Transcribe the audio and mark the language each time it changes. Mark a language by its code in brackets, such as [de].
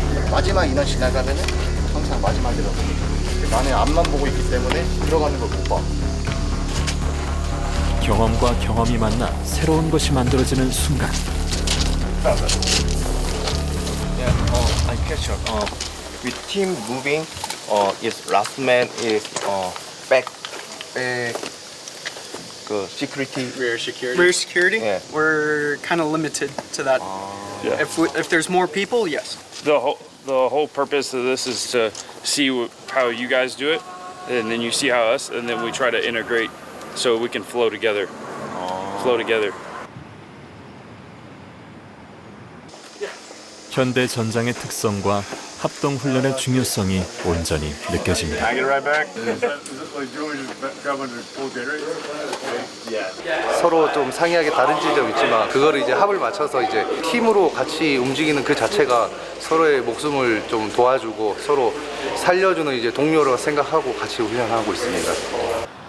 [ko] 마지막 인원 지나가면은 항상 마지막이라고. 나는 앞만 보고 있기 때문에 들어가는 걸 못 봐. 경험과 경험이 만나 새로운 것이 만들어지는 순간. [en] I catch up. With team moving, is last man is back. Security. Rear security. Rear security? We're kind of limited to that. Yeah. If there's more people, yes. The whole The whole purpose of this is to see how you guys do it, and then you see how us, and then we try to integrate so we can flow together. Flow together. [ko] 현대 전장의 특성과 합동 훈련의 중요성이 온전히 느껴집니다. 서로 좀 상이하게 다른 지점이 있지만 그거를 이제 합을 맞춰서 이제 팀으로 같이 움직이는 그 자체가 서로의 목숨을 좀 도와주고 서로 살려주는 이제 동료로 생각하고 같이 훈련하고 있습니다.